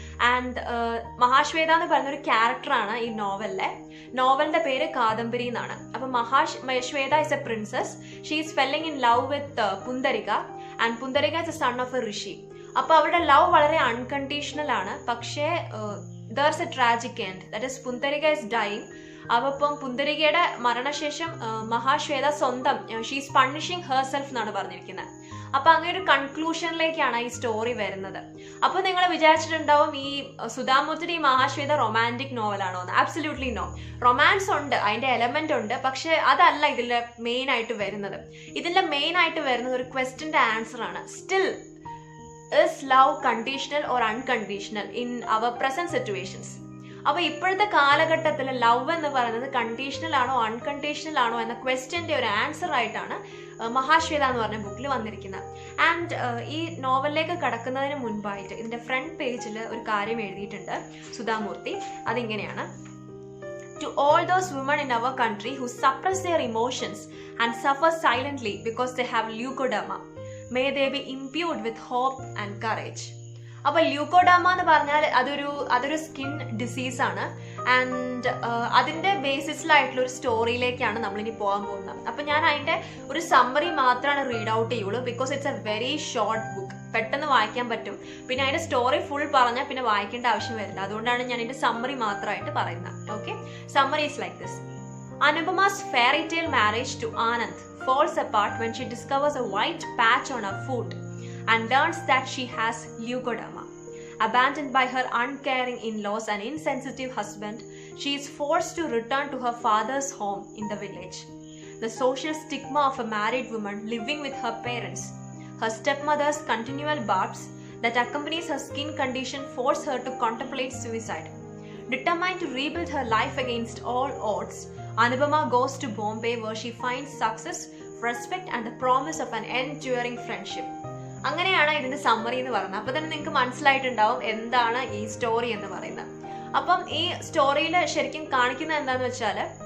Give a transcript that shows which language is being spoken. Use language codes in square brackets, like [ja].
[ml] And Mahasweta എന്ന് പറയുന്ന ഒരു ക്യാരക്ടറാണ് ഈ നോവലിന്റെ പേര് കാദംബരി എന്നാണ്. [en] അപ്പൊ Mahashweta is a princess. She is falling in love with Pundarika and Pundarika is a son of a rishi. [ml] അപ്പൊ അവരുടെ ലവ് വളരെ അൺകണ്ടീഷണൽ ആണ്. പക്ഷേ [en] there's a tragic end, that is Pundarika is dying. [ml] അപ്പം പുന്തരികയുടെ മരണശേഷം മഹാശ്വേത സ്വന്തം [en] she's punishing herself [ml] എന്നാണ് പറഞ്ഞിരിക്കുന്നത്. അപ്പൊ അങ്ങനെ ഒരു കൺക്ലൂഷനിലേക്കാണ് ഈ സ്റ്റോറി വരുന്നത്. അപ്പൊ നിങ്ങൾ വിചാരിച്ചിട്ടുണ്ടാവും ഈ സുധാമൂർത്തിയുടെ ഈ മഹാശ്വേത റൊമാൻറ്റിക് നോവലാണോ എന്ന്. [en] Absolutely no. [ml] റൊമാൻസ് ഉണ്ട്, അതിന്റെ എലമെന്റ് ഉണ്ട്, പക്ഷെ അതല്ല ഇതിലെ മെയിൻ ആയിട്ട് വരുന്നത്. ഇതിന്റെ മെയിൻ ആയിട്ട് വരുന്നത് ഒരു ക്വസ്റ്റ്യന്റെ ആൻസർ ആണ്. [en] Still is love conditional or unconditional in our present situations? [ml] അപ്പൊ ഇപ്പോഴത്തെ കാലഘട്ടത്തിൽ ലവ് എന്ന് പറയുന്നത് കണ്ടീഷണൽ ആണോ അൺകണ്ടീഷണൽ ആണോ എന്ന ക്വസ്റ്റ്യന്റെ ഒരു ആൻസർ ആയിട്ടാണ് മഹാശ്വേത എന്ന് പറഞ്ഞ ബുക്കിൽ വന്നിരിക്കുന്നത്. ആൻഡ് ഈ നോവലിലേക്ക് കടക്കുന്നതിന് മുൻപായിട്ട് ഇതിന്റെ ഫ്രണ്ട് പേജിൽ ഒരു കാര്യം എഴുതിയിട്ടുണ്ട് സുധാമൂർത്തി. അതിങ്ങനെയാണ്: [en] To all those women in our country who suppress their emotions and suffer silently because they have leukoderma, may they be imbued with hope and courage. [ml] അപ്പൊ ല്യൂക്കോഡാമ എന്ന് പറഞ്ഞാൽ അതൊരു സ്കിൻ ഡിസീസ് ആണ്. ആൻഡ് അതിന്റെ ബേസിസിലായിട്ടുള്ള ഒരു സ്റ്റോറിയിലേക്കാണ് നമ്മളിനി പോകാൻ പോകുന്നത്. അപ്പൊ ഞാൻ അതിന്റെ ഒരു സമ്മറി മാത്രമാണ് റീഡ് ഔട്ട് ചെയ്യുള്ളൂ. [en] because it's a very short book, [ml] പെട്ടെന്ന് വായിക്കാൻ പറ്റും. പിന്നെ അതിന്റെ സ്റ്റോറി ഫുൾ പറഞ്ഞാൽ പിന്നെ വായിക്കേണ്ട ആവശ്യം വരില്ല. അതുകൊണ്ടാണ് ഞാൻ ഇതിന്റെ സമ്മറി മാത്രമായിട്ട് പറയുന്നത്. [en] Okay, summary is like this. Anupama's fairy tale marriage to Anand falls apart when she discovers a white patch on her foot and learns that she has leukoderma. Abandoned by her uncaring in-laws and insensitive husband, she is forced to return to her father's home in the village. The social stigma of a married woman living with her parents, her stepmother's continual barbs that accompanies her skin condition force her to contemplate suicide. Determined to rebuild her life against all odds, Anupama goes to Bombay where she finds success, respect and the promise of an enduring friendship. [ml] അങ്ങനെയാണ് ഇതിന്റെ summary എന്ന് പറയുന്നത്. അപ്പൊ തന്നെ നിങ്ങൾക്ക് മനസ്സിലായിട്ടുണ്ടാവും എന്താണ് ഈ സ്റ്റോറി എന്ന് പറയുന്നത്. അപ്പം ഈ സ്റ്റോറിയിൽ ശരിക്കും കാണിക്കുന്നത് എന്താന്ന് വെച്ചാൽ